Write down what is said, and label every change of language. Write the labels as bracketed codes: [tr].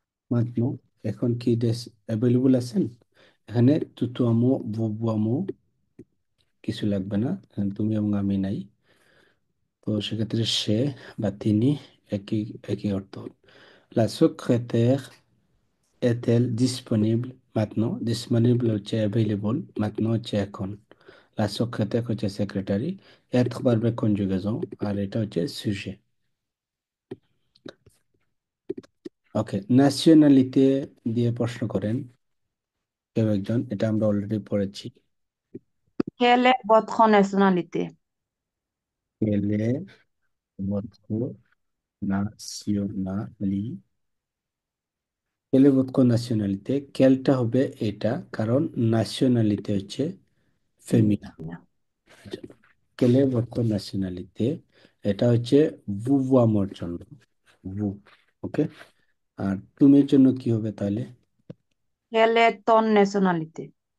[bn] maintenant এখন কি available আছেন? এখানে তুতু আমো বুবু আমো কিছু লাগবে না, এখানে তুমি এবং আমি নাই। তো সেক্ষেত্রে সে বা তিনি একই একই অর্থ। [fr] La secrétaire est-elle disponible maintenant? [bn] Disponible হচ্ছে available, maintenant হচ্ছে এখন। La secrétaire হচ্ছে সেক্রেটারি, être verbe conjugaison, আর এটা হচ্ছে sujet। ওকে, ন্যাশনালিটি দিয়ে প্রশ্ন করেন কেউ একজন, এটা আমরা অলরেডি পড়েছি। [fr] Quelle est votre nationalité? Quelle est votre nationalité? Quelle est votre nationalité? [bn] কেলটা হবে এটা, কারণ ন্যাশনালিটি হচ্ছে ফেমিনা। [fr] Féminin. [bn] কেলে [fr] votre nationalité, [bn] এটা হচ্ছে বুবুয়ামোর জন্য, বু। ওকে, আর তুমির জন্য কি হবে তাহলে? [fr] Quelle est ton nationalité?